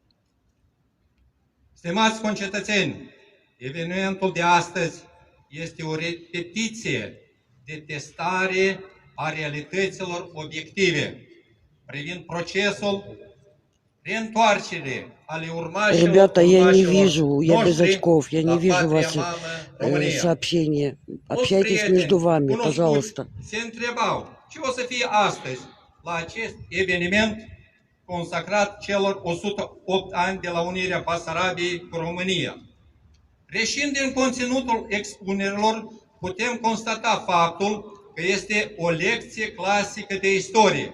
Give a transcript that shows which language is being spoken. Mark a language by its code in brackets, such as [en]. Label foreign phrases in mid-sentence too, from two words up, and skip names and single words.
[ro] Stimați concetățeni, evenimentul de astăzi este o repetiție de testare a realităților obiective privind procesul reîntoarcerii ale urmașilor [ru] Ребята, я не [ro] urmașilor [ru] вижу, я без [ro] noștri [ru] очков, я не [ro] la [ru] вижу [ro] patria [ru] ваши [ro] mamă, România. [ru] сообщения. [ro] Mulți [ru] Общайтесь [ro] prieteni [ru] между вами, [ro] cunoscuți [ru] пожалуйста. [ro] se întrebau ce o să fie astăzi la acest eveniment consacrat celor 108 ani de la unirea Basarabiei cu România. Reșind din conținutul expunerilor, putem constata faptul că este o lecție clasică de istorie.